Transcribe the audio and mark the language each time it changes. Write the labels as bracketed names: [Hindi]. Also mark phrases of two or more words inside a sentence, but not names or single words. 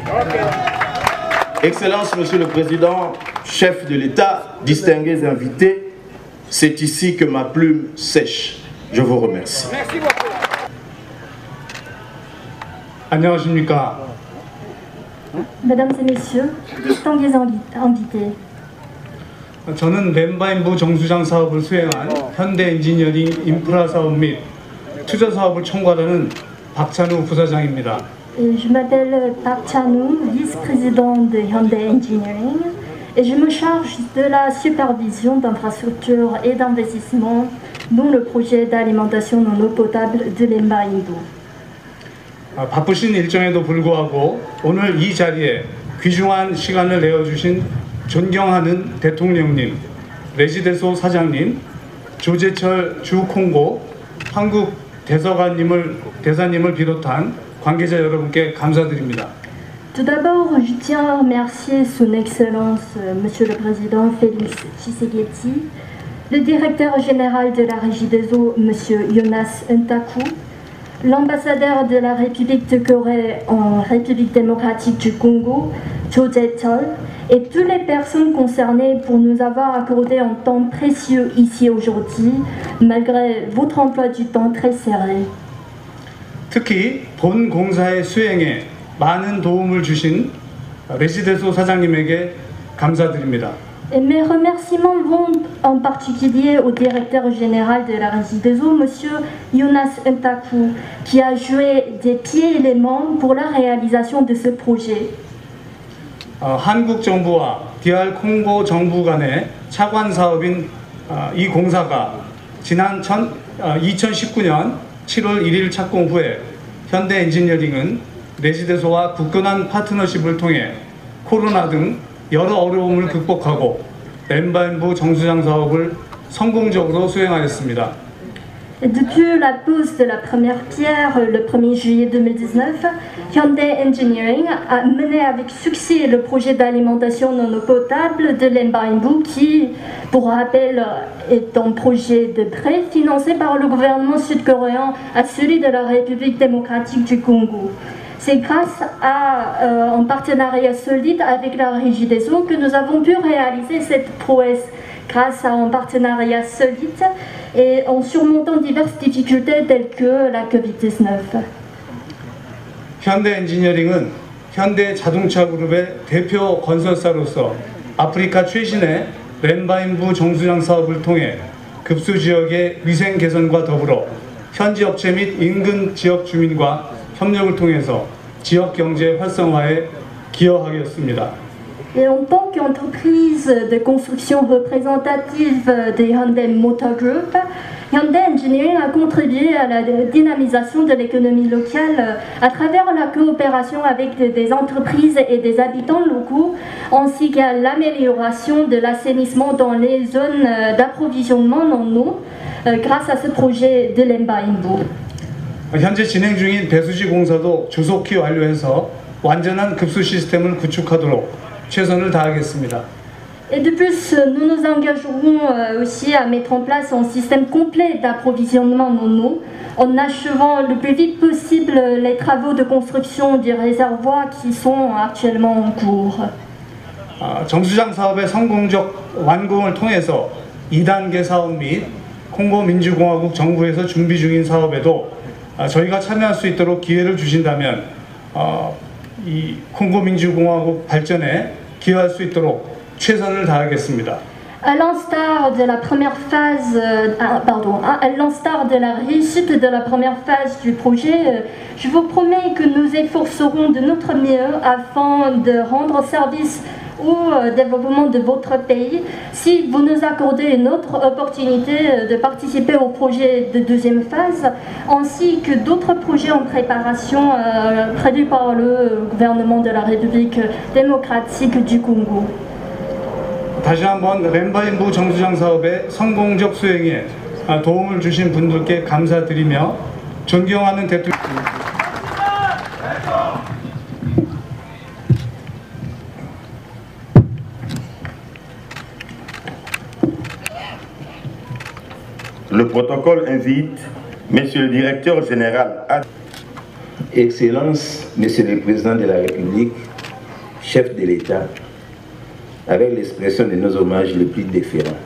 [French] Excellences, Monsieur le Président, chef de l'État, distingués invités, c'est ici que ma plume sèche. Je vous remercie. Merci beaucoup. [Korean] 안녕하십니까. [French] Mesdames et messieurs, distingués invités. [Korean] 저는 렘바인부 정수장 사업을 수행한 현대엔지니어링 인프라 사업 및 투자 사업을 총괄하는 박찬우 부사장입니다. [French] Je m'appelle Park Chan-woo, vice-président de Hyundai Engineering, et je me charge de la supervision d'infrastructures et d'investissements dont le projet d'alimentation en eau potable de Lemba Imbu. [Korean] 바쁘신 일정에도 불구하고 오늘 이 자리에 귀중한 시간을 내어주신 존경하는 대통령님, 레지데소 사장님, 조재철 주콩고 한국 대사님을 비롯한 관계자 여러분께 감사드립니다. [French] Tout d'abord, je tiens à remercier Son Excellence Monsieur le Président Félix Tshisekedi, le directeur général de la Régie des eaux Monsieur Jonas Ntaku, l'ambassadeur de la République de Corée en République démocratique du Congo, Cho Jae-chol, et toutes les personnes concernées pour nous avoir accordé un temps précieux ici aujourd'hui, malgré votre emploi du temps très serré. [Korean] 특히 본 공사의 수행에 많은 도움을 주신 레지데소 사장님에게 감사드립니다. [French] Et mes remerciements vont en particulier au directeur général de la Régie des eaux, Monsieur Jonas Ntaku, qui a joué des pieds et des mains pour la réalisation de ce projet. [Korean] 한국 정부와 DR 콩고 정부 간의 차관 사업인 이 공사가 지난 2019년 7월 1일 착공 후에 현대 엔지니어링은 레지데소와 굳건한 파트너십을 통해 코로나 등 여러 어려움을 극복하고 렘바인부 정수장 사업을 성공적으로 수행하였습니다. [French] Depuis la pose de la première pierre le 1er juillet 2019, Hyundai Engineering a mené avec succès le projet d'alimentation en eau potable de Lemba Imbu qui, pour rappel, est un projet de prêt financé par le gouvernement sud-coréen à celui de la République démocratique du Congo. C'est grâce à un partenariat solide avec la Régie des eaux que nous avons pu réaliser cette prouesse, grâce à un partenariat solide et en surmontant diverses difficultés telles que la COVID-19. [Korean] 현대 엔지니어링은 현대 자동차 그룹의 대표 건설사로서 아프리카 최신의 렘바인부 정수장 사업을 통해 급수 지역의 위생 개선과 더불어 현지 업체 및 인근 지역 주민과 협력을 통해서 지역 경제 활성화에 기여하겠습니다. [French] Et en tant qu'entreprise de construction représentative des Hyundai Motor Group, Hyundai Engineering a contribué à la dynamisation de l'économie locale à travers la coopération avec des entreprises et des habitants locaux, ainsi qu'à l'amélioration de l'assainissement dans les zones d'approvisionnement en eau grâce à ce projet de l'Embainbo. [Korean] 현재 진행 중인 배수지 공사도 조속히 완료해서 완전한 급수 시스템을 구축하도록 최선을 다하겠습니다. [French] Et de plus, nous nous engagerons aussi à mettre en place un système complet d'approvisionnement en eau, en achevant le plus vite possible les travaux de construction des réservoirs qui sont actuellement en cours. [Korean] 정수장 사업의 성공적 완공을 통해서 2단계 사업 및 콩고 민주공화국 정부에서 준비 중인 사업에도 저희가 참여할 수 있도록 기회를 주신다면 이 콩고 민주공화국 발전에 기여할 수 있도록 최선을 다하겠습니다. [French] À l'instar de la première phase, à l'instar de la réussite de la première phase du projet, je vous promets que nous efforcerons de notre mieux afin de rendre service au développement de votre pays. Si vous nous accordez une autre opportunité de participer au projet de deuxième phase, ainsi que d'autres projets en préparation prévus par le gouvernement de la République démocratique du Congo. [Korean] 다시 한번 렘바인부 정수장 사업의 성공적 수행에 도움을 주신 분들께 감사드리며 존경하는 대통령. [French] Le protocole invite Monsieur le Directeur Général à... Excellence, Monsieur le Président de la République, chef de l'État, avec l'expression de nos hommages les plus déférents.